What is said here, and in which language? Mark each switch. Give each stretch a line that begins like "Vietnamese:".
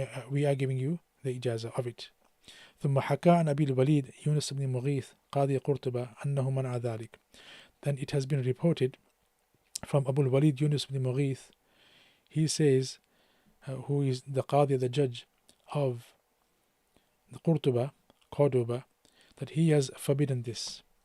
English: We are giving you the ijazah of it.
Arabic: ثم حكى عن أبي الوليد يونس بن مغيث قاضي قرطبة أنه منع ذلك.
English: Then it has been reported from Abu al-Walid Yunus ibn Mughith, he says, who is the Qadi, the judge of the Cordoba, that he has forbidden this.